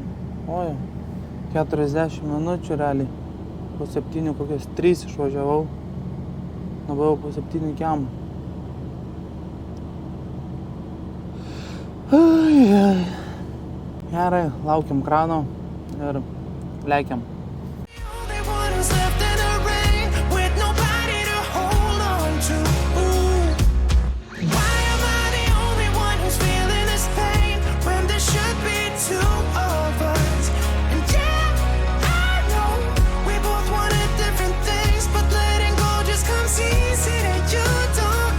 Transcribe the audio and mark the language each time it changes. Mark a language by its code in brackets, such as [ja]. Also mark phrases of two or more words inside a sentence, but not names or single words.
[lt] Oi, 40 minučių realiai. Po 7 kokias 3 išvažiavau. Dabar jau po 7 kiam. Gerai, laukiam krano ir lekiam. [en] Only one who's left in the rain with nobody to hold on to. Why am I the only one who's feeling this pain when there should be two of us? And yeah, I know we both wanted different things, but letting go just comes easy that you don't.